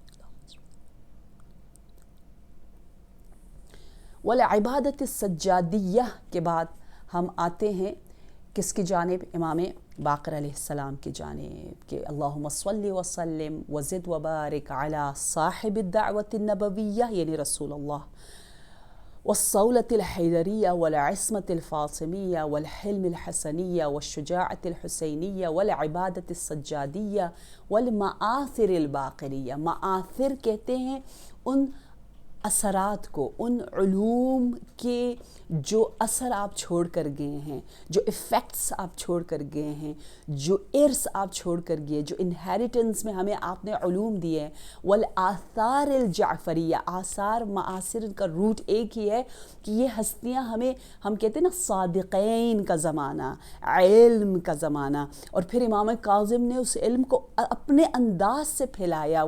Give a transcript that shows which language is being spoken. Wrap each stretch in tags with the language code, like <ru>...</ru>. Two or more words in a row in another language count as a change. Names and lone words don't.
<ar>والعبادت السجادیہ</ar> <ur>کے بعد ہم آتے ہیں کس کی جانب؟ امام باقر علیہ السلام کی جانب، کہ</ur> <ar>اللہم صلی وسلم وزد وبارک علی صاحب الدعوت النبویہ</ar> <ur>یعنی رسول اللہ،</ur> <ar>والصولة الحیدریہ والعصمة الفاطمیہ والحلم الحسنیہ والشجاعة الحسینیہ والعبادت السجادیہ والمآثر الباقریہ۔</ar> <ur>مآثر کہتے ہیں ان اثرات کو، ان علوم کے جو اثر آپ چھوڑ کر گئے ہیں، جو ایفیکٹس آپ چھوڑ کر گئے ہیں، جو ارث آپ چھوڑ کر گئے، جو انہیریٹنس میں ہمیں آپ نے علوم دیے ہیں۔</ur> <ar>والآثار الجعفریہ،</ar> <ur>آثار معاصر کا روٹ ایک ہی ہے کہ یہ ہستیاں ہمیں، ہم کہتے ہیں نا صادقین کا زمانہ، علم کا زمانہ، اور پھر امام کاظم نے اس علم کو اپنے انداز سے پھیلایا۔</ur>